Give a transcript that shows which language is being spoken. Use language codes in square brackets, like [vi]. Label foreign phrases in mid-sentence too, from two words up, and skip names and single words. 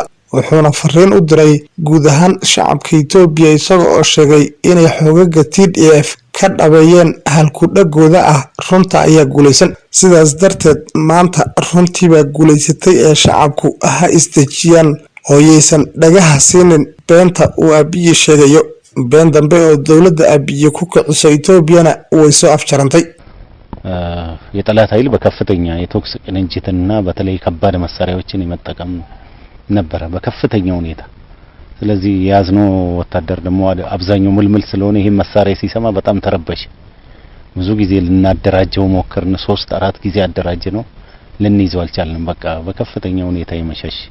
[so] wuxuuna fariin u diray guud ahaan shacabka Itoobiya isaga oo sheegay inay xoogagga TDF ka dhabeeyeen halku dhagooda ah runta ayaa guuleysan. sidaas darteed maanta runtii baa guuleysatay ee shacabku ha isdejiyaan oo yeysan dhagaha siinin beenta uu Abiy sheegayo. been dambe oo dawladda Abiy ku kiciso Itoobiyana way soo afjarantay. [am] የጠላት ኃይል በከፍተኛ የቶክስ ቅንጅትና በተለይ ከባድ መሳሪያዎችን የመጠቀም ነበር በከፍተኛ ሁኔታ። ስለዚህ ያዝነው ወታደር ደግሞ አብዛኛው ምልምል ስለሆነ ይሄ መሳሪያ ሲሰማ በጣም ተረበሽ። ብዙ ጊዜ ልናደራጀው ሞከርን 3-4 ጊዜ አደራጀ ነው ልንይዘው አልቻልንም። በቃ በከፍተኛ ሁኔታ የመሸሽ